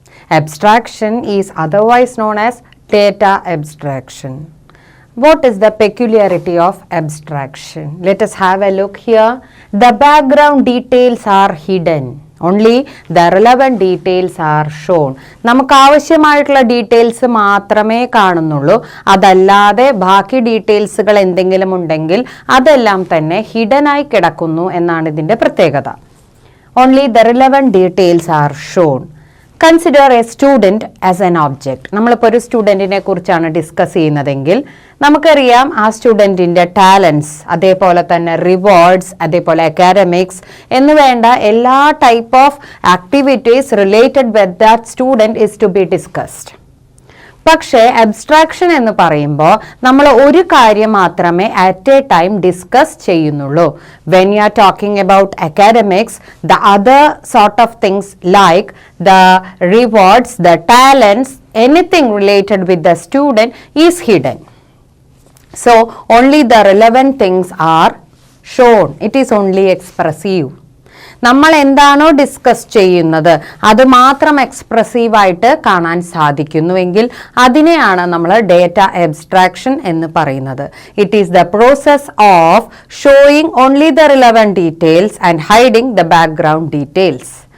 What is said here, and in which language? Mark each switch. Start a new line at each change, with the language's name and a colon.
English: Abstraction is otherwise known as data abstraction. What is the peculiarity of abstraction? Let us have a look here. The background details are hidden. Only the relevant details are shown.
Malayalam: നമുക്ക് ആവശ്യമായിട്ടുള്ള details മാത്രമേ കാണുന്നുള്ളൂ. അതല്ലാതെ ബാക്കി ഡീറ്റെയിൽസുകൾ എന്തെങ്കിലും ഉണ്ടെങ്കിൽ അതെല്ലാം തന്നെ ഹിഡൻ ആയി കിടക്കുന്നു എന്നാണ് ഇതിൻ്റെ പ്രത്യേകത.
English: Only the relevant details are shown. Consider a student as an object.
Malayalam: നമ്മളിപ്പോൾ ഒരു സ്റ്റുഡൻറ്റിനെ കുറിച്ചാണ് ഡിസ്കസ് ചെയ്യുന്നതെങ്കിൽ നമുക്കറിയാം ആ സ്റ്റുഡൻറ്റിൻ്റെ ടാലൻസ്, അതേപോലെ തന്നെ റിവാർഡ്സ്, അതേപോലെ അക്കാഡമിക്സ് എന്ന് വേണ്ട എല്ലാ
English: Type of activities related with that student is to be discussed.
Malayalam: പക്ഷേ അബ്സ്ട്രാക്ഷൻ എന്ന് പറയുമ്പോൾ നമ്മൾ ഒരു കാര്യം മാത്രമേ
English: at a time
Malayalam: ഡിസ്കസ് ചെയ്യുന്നുള്ളൂ.
English: When you are talking about academics, the other sort of things like the rewards, the talents, anything related with the student is hidden. So only the relevant things are shown. It is only expressive.
Malayalam: നമ്മൾ എന്താണോ discuss ചെയ്യുന്നത് അത് മാത്രം എക്സ്പ്രസീവായിട്ട് കാണാൻ സാധിക്കുന്നുവെങ്കിൽ അതിനെയാണ് നമ്മൾ data abstraction എന്ന് പറയുന്നത്.
English: It is the process of showing only the relevant details and hiding the background details.